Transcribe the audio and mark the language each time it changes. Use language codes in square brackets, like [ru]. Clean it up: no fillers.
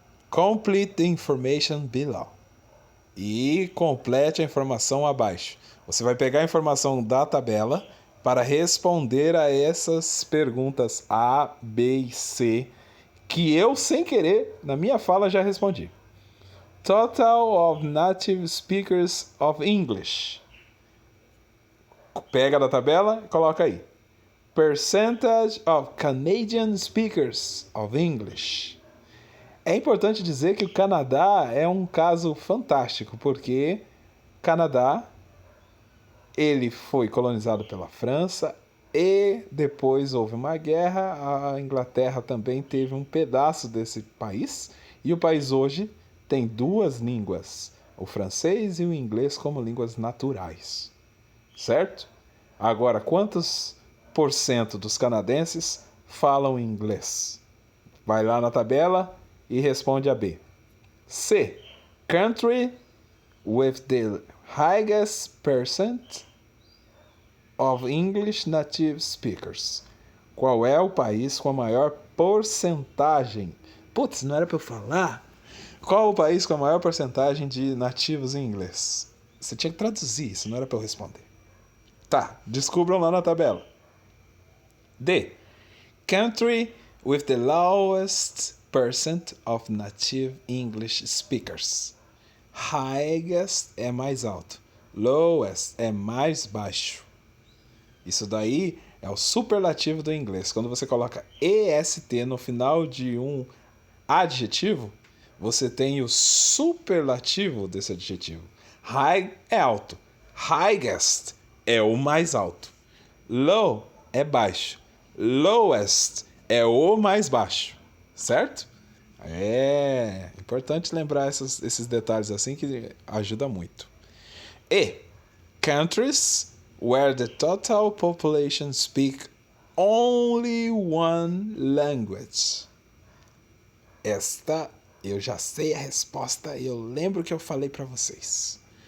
[en] Complete the information below. [pt] E complete a informação abaixo. Você vai pegar a informação da tabela para responder a essas perguntas A, B e C, que eu, sem querer, na minha fala já respondi. [en] Total of native speakers of English. [pt] Pega da tabela e coloca aí. [en] Percentage of Canadian speakers of English. [pt] É importante dizer que o Canadá é um caso fantástico, porque Canadá ele foi colonizado pela França e depois houve uma guerra. A Inglaterra também teve um pedaço desse país e o país hoje tem duas línguas, o francês e o inglês como línguas naturais, certo? Agora, quantos por cento dos canadenses falam inglês? Vai lá na tabela e responde a B. C. [en] Country with the highest percent of English native speakers. [pt] Qual é o país com a maior porcentagem? Putz, não era para eu falar? Qual o país com a maior porcentagem de nativos em inglês? Você tinha que traduzir isso, não era para eu responder. Tá, descubram lá na tabela. D. [en] Country with the lowest percent of native English speakers. [pt] Highest é mais alto. Lowest é mais baixo. Isso daí é o superlativo do inglês. Quando você coloca EST no final de um adjetivo, você tem o superlativo desse adjetivo. High é alto. Highest é o mais alto. Low é baixo. Lowest é o mais baixo. Certo? É importante lembrar esses detalhes assim que ajuda muito. E. [en] Countries where the total population speak only one language. [pt] Esta eu já sei a resposta e eu lembro que eu falei para vocês.